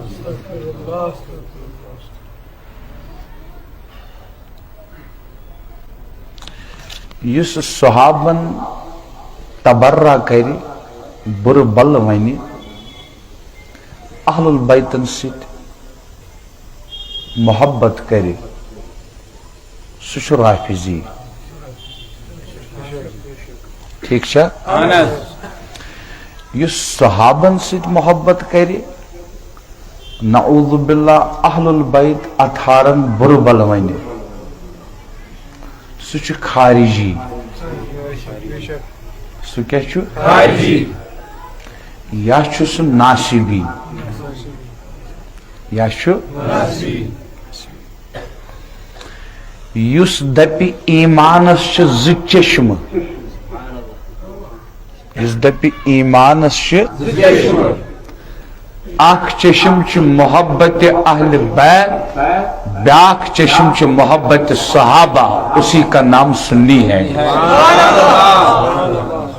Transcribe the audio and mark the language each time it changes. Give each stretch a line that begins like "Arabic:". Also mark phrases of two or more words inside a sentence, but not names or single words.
Kashmiri: یس صحابن تبرہ کر بر بل ون اہل البیتن ست محبت کر سہ رافضی ٹھیک چھا یس صحابن ست محبت کر
Arabic: نعوذ باللہ
Kashmiri: اہل البیت اطہارن بر بل ون سہ خارجی سہ کیا خارجی یا سہ ناصبی یا یس دپی ایمانس ز چشم یس دپی ایمانس اخ چشم چھ محبت اہل بیت بیاک چشم چھ محبت صحابہ
Urdu: اسی کا نام سنی ہے